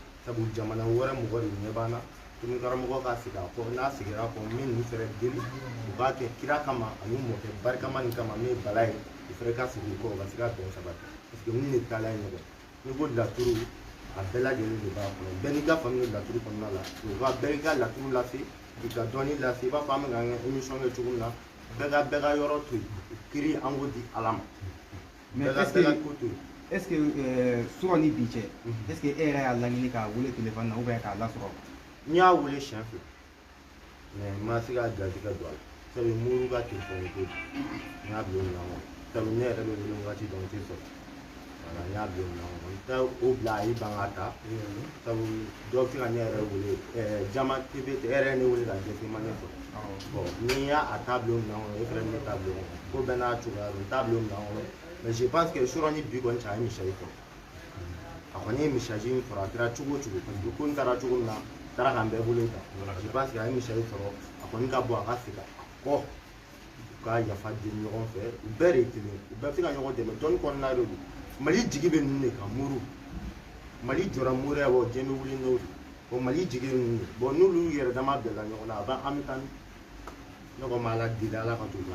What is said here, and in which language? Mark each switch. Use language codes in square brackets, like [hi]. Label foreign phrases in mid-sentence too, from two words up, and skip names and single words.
[bm] sabu jamana wɛrɛ mɔgɔ de ɲɛ b'an na tumi karamɔgɔ ka sigi a kɔ n'a sigira a kɔ min ninnu fɛnɛ deli u b'a kɛ kira kama ani mɔkɛ barikama nin kama min ye bala ye u fɛnɛ ka sigi u kɔ u ka se ka bɛn sabati [fr] parce que [bm] ninnu de taala ye ɲɔgɔn n'i ko laturu a bɛɛ lajɛlen de b'a kɔnɔ bɛɛ n'i ka faamu laturu kɔnɔna la u ka bɛɛ i ka laturu lase k'i ka dɔnni lase i b'a fɔ an bɛ k'an ka émission kɛ cogo min na bɛɛ ka yɔrɔ to yen kiri an k'o di ala ma mais [fr] est ce que [bm] sɔrɔ ni bi cɛ [fr] est ce que [bm] e yɛrɛ y'a laɲini k'a wele téléphone na [fr] ou bien [bm] k'a lasɔrɔ n y'a wele siɲɛ fila mais n ma se ka garijɛgɛ don a la sabu muru ka telefɔni ko n y'a bila o minɛn kɔnɔ sabu ne yɛrɛ bɛ wele wagati dɔn n tɛ sɔrɔ voilà n y'a bila o minɛn kɔnɔ n tɛ o bila a y'i ban ka ta sabu dɔw bɛ se ka ne yɛrɛ wele jama tv tɛ e yɛrɛ ye ne wele ka dɛsɛ ma ne sɔrɔ bon ni y'a t'a bila o minɛn kɔnɔ e fɛnɛ ne t'a bila o kɔnɔ ko bɛɛ n'a cogoya don n t'a bila o minɛn kɔnɔ [fr] mais je pense que [bm] sɔrɔ ni bi kɔni cɛ a ye misali sɔrɔ a kɔni ye misali in sɔrɔ a kɛra cogo o cogo [fr] parce que [bm] ko n taara cogo min na taara k'an bɛɛ bolo kan [fr] je pense que [bm] a ye misali sɔrɔ a kɔni ka bɔ a ka segin a kɔ u ka yafa deli ɲɔgɔn fɛ u bɛɛ de ye kelen u bɛɛ bɛ se ka ɲɔgɔn dɛmɛ dɔnni kɔnɔna de don mali jigi bɛ ninnu de kan muru mali jɔra muru ya bɔ diɲɛ bɛ wuli n'o de bon mali jigi bɛ ninnu de bon n'olu yɛrɛ dama bɛnna ɲɔgɔn na a b'an bɛ taa ne ko ma ala deli ala ka t'u la